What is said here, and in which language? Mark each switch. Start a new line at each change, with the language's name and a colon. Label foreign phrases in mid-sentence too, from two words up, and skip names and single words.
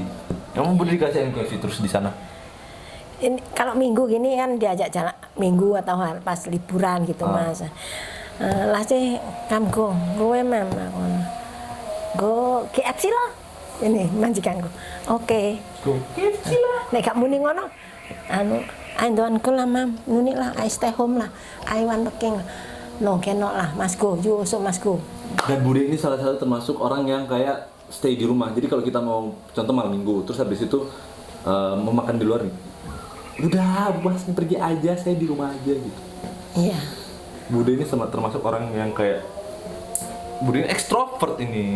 Indonesian: Emang Bude dikasih ayam KFC terus di sana? Ini, kalau minggu gini kan diajak jalan minggu atau pas liburan gitu Mas. Lah sih kamu gue memang go KFC lah. Ini majikanku. Oke.
English: Go KFC lah.
Javanese: Nek gak muni ngono.
English: I don't go lah mam.
Javanese: Muni lah
English: I stay home lah. I want working. No cannot lah Mas go. You also Mas go.
Indonesian: Dan Bude ini salah satu termasuk orang yang kayak stay di rumah. Jadi kalau kita mau contoh malam minggu, terus habis itu mau makan di luar nih, udah Mas pergi aja, saya di rumah aja gitu. Iya. Bude ini termasuk orang yang kayak Bude ini ekstrovert ini.